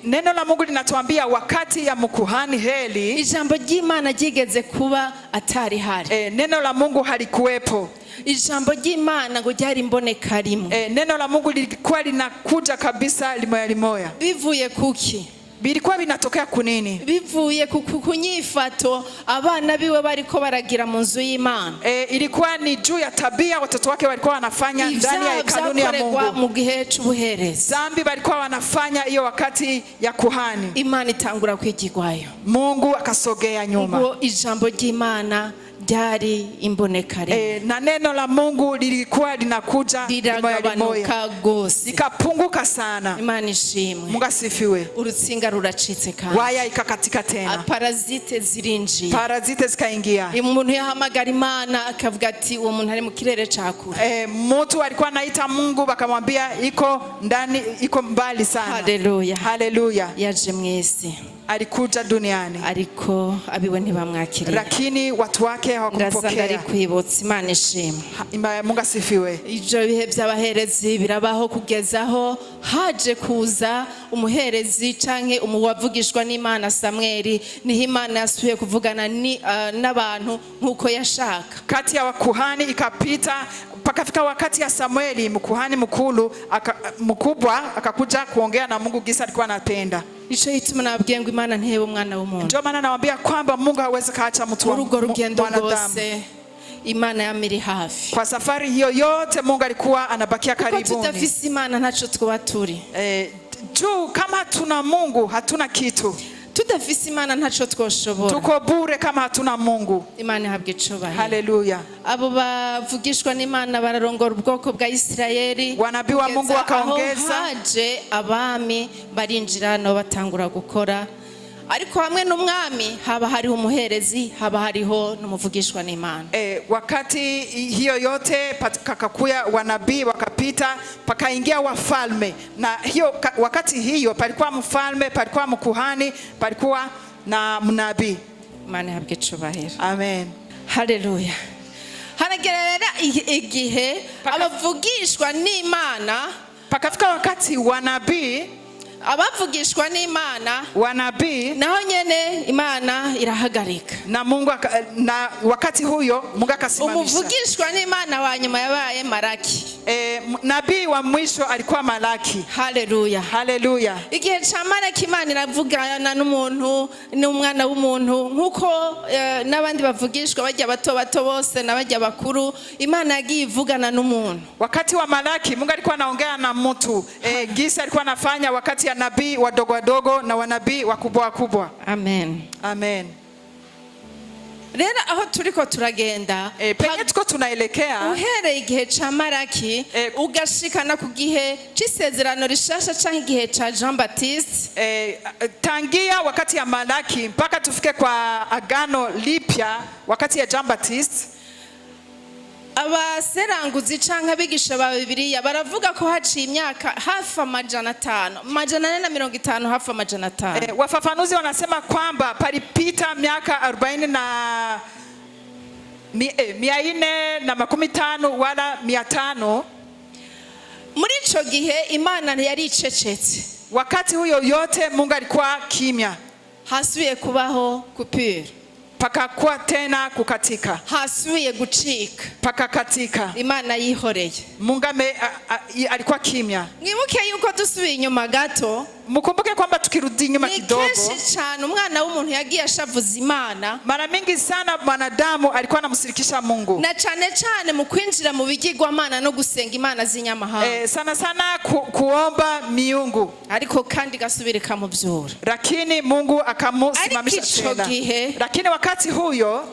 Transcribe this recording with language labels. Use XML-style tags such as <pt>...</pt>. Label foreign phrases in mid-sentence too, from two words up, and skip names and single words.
<sw>neno la Mungu linatuambia wakati ya mkuhani Heli,</sw> <rn>ijambo ry'Imana ryigeze kuba atari hari.</rn> <sw>Neno la Mungu halikuwepo.</sw> <rn>Ijambo ry'Imana ngo ryari imboneka rimwe.</rn> <sw>Neno la Mungu lilikuwa linakuja kabisa limoya limoya.</sw> <rn>Bivuye kuki?</rn> <sw>Bilikuwa binatokea kunini?</sw> <rn>Bivuye kunyifato abana biwe bariko baragira mu nzu y'Imana.</rn> <sw>Ilikuwa ni juu ya tabia watoto wake walikuwa wanafanya ndani ya hekaluni ya Mungu.</sw> <rn>Mu gihe c'ubuherezi,</rn> <sw>zambi walikuwa wanafanya hiyo wakati ya kuhani.</sw> <rn>Imana itangura kwigirwayo,</rn> <sw>Mungu akasogea nyuma.</sw> <rn>Ngo ijambo ry'Imana ryari imbonekare,</rn> <sw>na neno la Mungu lilikuwa linakuja</sw> <rn>liragabanuka gose,</rn> <sw>likapunguka sana.</sw> <rn>Imana ishimwe.</rn> <sw>Mungu asifiwe.</sw> <rn>Urutsinga ruracitse kandi</rn> <sw>waya ikakatika tena,</sw> <rn>parazite zirinjiye,</rn> <sw>parazite zikaingia.</sw> <rn>Umuntu yahamagara Imana akavuga ati uwo muntu ari mu kirere cakure.</rn> <sw>Mtu alikuwa anaita Mungu bakamwambia iko ndani, iko mbali sana. Haleluya. Haleluya.</sw> <rn>Yaje mwese,</rn> <sw>alikuja duniani,</sw> <rn>ariko abiwe ntibamwakiriye,</rn> <sw>lakini watu wake hawakumpokea.</sw> <rn>Ari kwibutsa. Imana ishimwe.</rn> <sw>Mungu asifiwe.</sw> <rn>Ivyo bihe by'abaherezi birabaho kugezaho haje kuza umuherezi canke umuwavugishwa n'Imana Samweli, niho Imana yasubiye kuvugana n'abantu nkuko yashaka.</rn> <sw>Kati ya wakuhani ikapita pakafika wakati ya Samueli, mkuhani mkubwa akakuja kuongea na Mungu gisa alikuwa anapenda.</sw> <rn>Ico ituma nabwiye ngo Imana ntihebe umwana w'umuntu.</rn> <sw>Ndio maana nawaambia kwamba Mungu hawezi kaacha mtu wa mwanadamu.</sw> <rn>Imana yamiri hafi.</rn> <sw>Kwa safari hiyo yote Mungu alikuwa anabakia karibuni.</sw> <rn>Tutafisi Imana ntaco twaba turi.</rn> <sw>Juu kama tuna Mungu hatuna kitu.</sw> <rn>tudafise imana ntaco twoshobora.</rn> <sw>Tuko bure kama hatuna Mungu.</sw> <rn>Imana ihabwe icubahiro. Haleluya. Abo bavugishwa n'Imana bararongora ubwoko bwa Isirayeli.</rn> <sw>Wanabii wa Mungu wakaongeza.</sw> <rn>Haje abami barinjira no batangura gukora. Ariko hamwe n'umwami haba hariho umuherezi, haba hariho n'umuvugishwa n'Imana.</rn> <sw>Wakati hiyo yote kakakuya wanabii wakapita pakaingia wafalme, na hiyo wakati hiyo palikuwa mfalme, palikuwa mkuhani, palikuwa na mnabii.</sw> <rn>Imana ihabwe icubahiro. Amen. Haleluya. Hanagerera igihe abavugishwa n'Imana,</rn> <sw>pakafika wakati wanabii,</sw> <rn>abavugishwa n'Imana,</rn> <sw>wanabii,</sw> <rn>naho nyene Imana irahagarika.</rn> <sw>Na Mungu na wakati huyo Mungu akasimamisha.</sw> <rn>Umuvugishwa n'Imana wa nyuma yabaye Malaki.</rn> <sw>Nabii wa mwisho alikuwa Malaki. Haleluya. Haleluya.</sw> <rn>Igihe cha Malaki Imana iravugana n'umuntu, n'umwana w'umuntu, nkuko n'abandi bavugishwa bajya bato bose n'abajya bakuru, Imana yagiye ivugana n'umuntu.</rn> <sw>Wakati wa Malaki Mungu alikuwa anaongea na mtu. Gisa alikuwa anafanya wakati ya nabii wadogo na wanabii wakubwa. Amen. Amen.</sw> <rn>Rero aho turiko turagenda,</rn> <sw>penye tuko tunaelekea,</sw> <rn>uhereye igihe cha Malaki ugashikana ku gihe c'isezerano rishasha canke igihe ca Jean Baptiste,</rn> <sw>tangia wakati ya Malaki mpaka tufike kwa agano lipya wakati ya Jean Baptiste,</sw> <rn>abaseranguzi canke abigisha ba Bibiliya baravuga ko haciye imyaka hafi 500, 450, hafi 500.</rn> <sw>Wafafanuzi wanasema kwamba palipita miaka 40 na 450 wala 500.</sw> <rn>Muri ico gihe Imana yari icecetse.</rn> <sw>Wakati huyo yote Mungu alikuwa kimya.</sw> <rn>Hasubiye kubaho coupure,</rn> <sw>pakakuwa tena kukatika,</sw> <rn>hasubiye gucika,</rn> <sw>pakakatika.</sw> <rn>Imana yihoreye.</rn> <sw>Mungu alikuwa kimya.</sw> <rn>Mwibuke yuko dusubiye inyuma gato,</rn> <sw>mukumbuke kwamba tukirudi nyuma kidogo,</sw> <rn>kenshi cyane umwana w'umuntu yagiye ashavuza Imana.</rn> <sw>Mara mingi sana mwanadamu alikuwa anamsirikisha Mungu,</sw> <rn>na cyane mu kwinjira mu bigirwamana no gusenga imana z'inyamahanga.</rn> <sw>Sana kuomba miungu,</sw> <rn>ariko kandi gasubire kamuvyura,</rn> <sw>lakini Mungu akamusimamisha tena. Lakini wakati huyo</sw>